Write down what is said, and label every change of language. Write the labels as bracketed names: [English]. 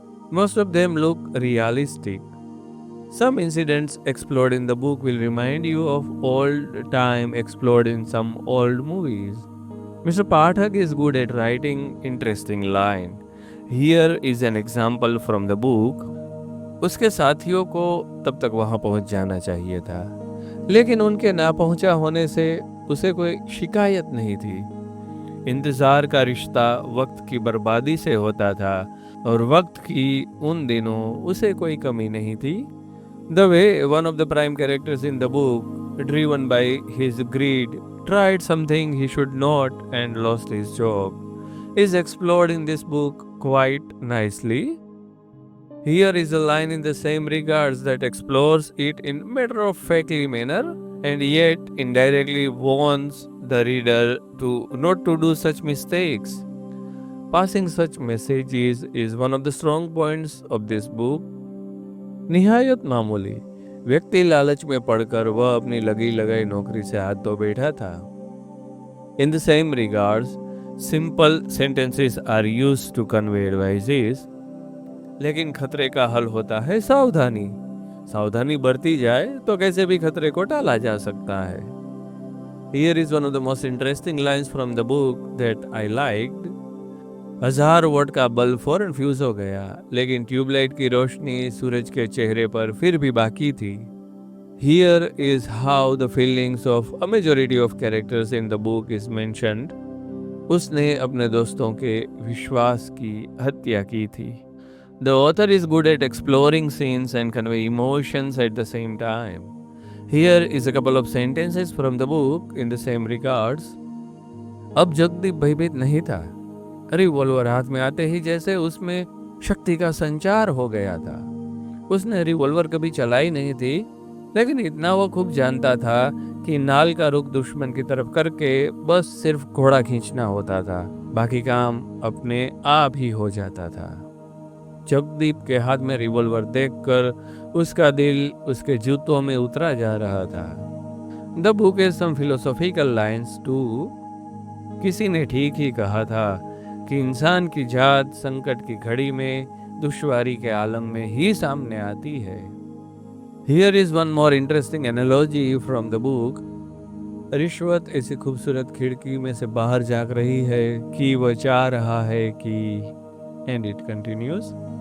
[English] Most of them look realistic. Some incidents explored in the book will remind you of old time explored in some old movies. Mr. Pathak is good at writing interesting line. Here is an example from the book. [Hindi] उसके साथियों को तब तक वहां पहुंच जाना चाहिए था, लेकिन उनके ना पहुंचा होने से उसे कोई शिकायत नहीं थी। इंतजार का रिश्ता वक्त की बर्बादी से होता था और वक्त की उन दिनों उसे कोई कमी नहीं थी। [English] The way one of the prime characters in the book, driven by his greed, tried something he should not and lost his job, is explored in this book quite nicely. Here is a line in the same regards that explores it in matter-of-factly manner and yet indirectly warns the reader to not to do such mistakes. Passing such messages is one of the strong points of this book. [Hindi] निहायत मामूली व्यक्ति लालच में पड़कर वह अपनी लगी लगाई नौकरी से हाथ धो बैठा था। [English] In the same regards, simple sentences are used to convey advices. [Hindi] लेकिन खतरे का हल होता है सावधानी। सावधानी बरती जाए तो कैसे भी खतरे को टाला जा सकता है। [English] Here is one of the most interesting lines from the book that I liked. [Hindi] 1000 vote का बल्ब फौरन फ्यूज हो गया, लेकिन ट्यूबलाइट की रोशनी सूरज के चेहरे पर फिर भी बाकी थी। [English] Here is how the feelings of a majority of characters in the book is mentioned. [Hindi] उसने अपने दोस्तों के विश्वास की हत्या की थी। [English] The author is good at exploring scenes and convey emotions at the same time. Here is a couple of sentences from the book in the same regards. [Hindi] अब जगदीप भयभीत नहीं था। रिवॉल्वर हाथ में आते ही जैसे उसमें शक्ति का संचार हो गया था। उसने रिवॉल्वर कभी चलाई नहीं थी, लेकिन इतना वो खूब जानता था कि नाल का रुख दुश्मन की तरफ करके बस सिर्फ घोड़ा खींचना होता था, बाकी काम अपने आप ही हो जाता था। जगदीप के हाथ में रिवॉल्वर देखकर उसका दिल उसके जूतों में उतरा जा रहा था। [English] The book is some philosophical lines too. [Hindi] किसी ने ठीक ही कहा था कि इंसान की जात संकट की घड़ी में दुश्वारी के आलम में ही सामने आती है। [English] Here is one more interesting analogy from the book. [Hindi] रिश्वत ऐसी खूबसूरत खिड़की में से बाहर झांक रही है कि वह चाह रहा है कि [English] and it continues.